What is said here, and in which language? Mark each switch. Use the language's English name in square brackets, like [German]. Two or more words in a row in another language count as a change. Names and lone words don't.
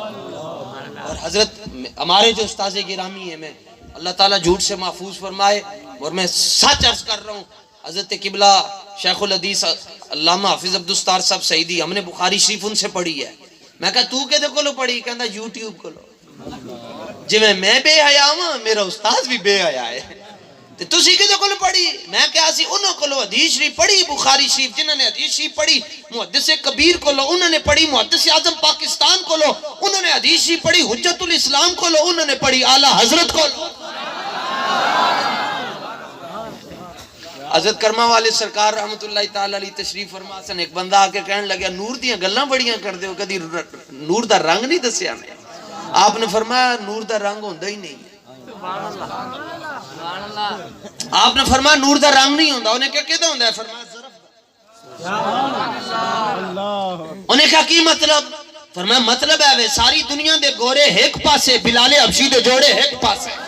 [Urdu] اور حضرت ہمارے جو استاذ گرامی ہیں میں اللہ تعالیٰ جھوٹ سے محفوظ فرمائے اور میں سچ عرض کر رہا ہوں، حضرت قبلہ شیخ الحدیث علامہ حافظ عبدالستار صاحب سعیدی ہم نے بخاری شریف ان سے پڑھی ہے. [Punjabi] میں کہا تو کہتے کولو پڑھی؟ کہندا یوٹیوب کولو. [Urdu] جی میں بے حیا ہوں، میرا استاد بھی بے حیا ہے. [Punjabi] تے تسی کہتے کولو پڑھی؟ میں کہا سی انہوں کولو حدیث شریف پڑھی بخاری شریف، جنہوں نے حدیث شریف پڑھی محدث کبیر کولو انہوں نے پڑھی، محدث اعظم پاکستان کولو انہوں نے حدیث شریف پڑھی، حجت الاسلام کولو انہوں نے پڑھی، اعلی حضرت کولو. حضرت کرما والے سرکار [Arabic] رحمت اللہ تعالی علیہ [Punjabi] تشریف فرما سن. ایک بندہ آ کے کہنے لگا نور دیاں گلاں بڑیاں کر دیو، کدی نور دا رنگ نہیں دسیا نے. آپ نے فرمایا نور دا رنگ ہوندا ہی نہیں. آپ نے فرمایا نور دا رنگ نہیں ہوندا. انہیں کہا کیدا ہوندا ہے؟ فرمایا ظرف دا. انہیں کہا کی مطلب؟ فرمایا مطلب ہے وے ساری دنیا دے گورے ایک پاسے، بلال حبشی دے جوڑے ایک پاسے.